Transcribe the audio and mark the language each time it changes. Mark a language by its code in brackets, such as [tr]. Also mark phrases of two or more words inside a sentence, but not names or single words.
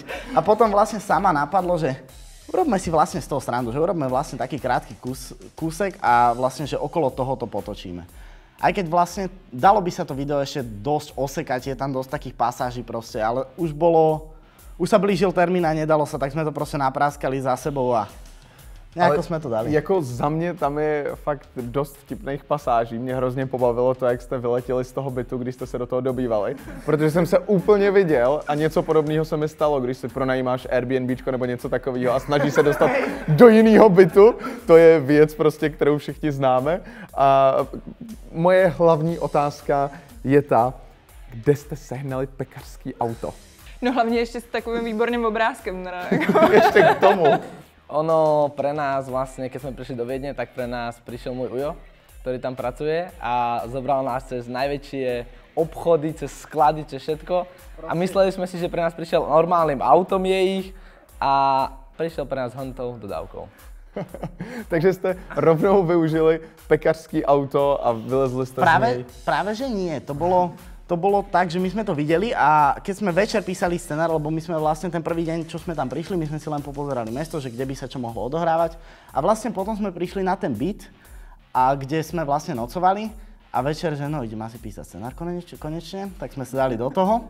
[sk] A potom vlastne sama napadlo, že urobme si vlastne z toho srandu, že urobme vlastne taký krátky kúsek a vlastne, že okolo toho to potočíme. Aj keď vlastne dalo by sa to video ešte dosť osekať, je tam dosť takých pasáží proste, ale už sa blížil termín a nedalo sa, tak sme to prostě napráskali za sebou a nejako jsme to dali. [cs] Jako za mě tam je fakt dost vtipných pasáží. Mě hrozně pobavilo to, jak jste vyletěli z toho bytu, když jste se do toho dobývali. Protože jsem se úplně viděl a něco podobného se mi stalo, když si pronajímáš Airbnbčko nebo něco takového a snaží se dostat do jiného bytu. To je věc prostě, kterou všichni známe. A moje hlavní otázka je ta, kde jste sehnali pekařský auto? No hlavně ještě s takovým výborným obrázkem. Ještě k tomu. [sk] Ono pre nás vlastne, keď sme prišli do Viedne, tak pre nás prišiel môj ujo, ktorý tam pracuje a zobral nás cez najväčšie obchody, cez sklady, cez všetko. A mysleli sme si, že pre nás prišiel normálnym autom je ich a prišiel pre nás hontou dodávkou. [cs] Takže jste rovnou využili pekařský auto a vylezli jste z něj? [sk] Práve, že nie. To bolo tak, že my sme to videli a keď sme večer písali scenár, lebo my sme vlastne ten prvý deň, čo sme tam prišli, my sme si len popozerali mesto, že kde by sa čo mohlo odohrávať. A vlastne potom sme prišli na ten byt, a kde sme vlastne nocovali a večer, že no idem asi písať scenár konečne, tak sme sa dali do toho.